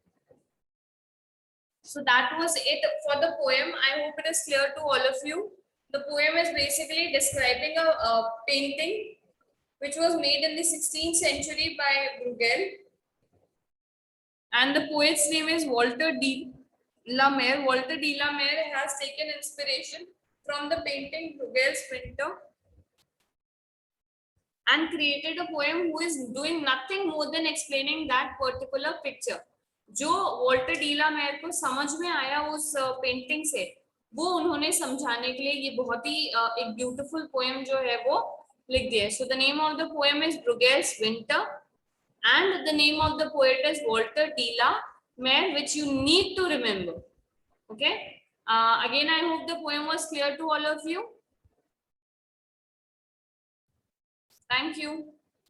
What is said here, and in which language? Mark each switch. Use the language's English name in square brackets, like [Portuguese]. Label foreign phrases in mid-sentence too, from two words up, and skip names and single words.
[English] So that was it for the poem. I hope it is clear to all of you. The poem is basically describing a painting which was made in the 16th century by Bruegel. And the poet's name is Walter de la Mare. Walter de la Mare has taken inspiration from the painting Bruegel's Winter and created a poem who is doing nothing more than explaining that particular picture. [Hindi] जो वॉल्टर डी ला मेयर को समझ में आया उस पेंटिंग से, वो उन्होंने समझाने के लिए ये बहुत ही एक [English] beautiful poem [Hindi] जो है वो लिख दिया है. [English] So the name of the poem is Bruegel's Winter and the name of the poet is Walter de la Mare, which you need to remember. Okay. Again, I hope the poem was clear to all of you. Thank you.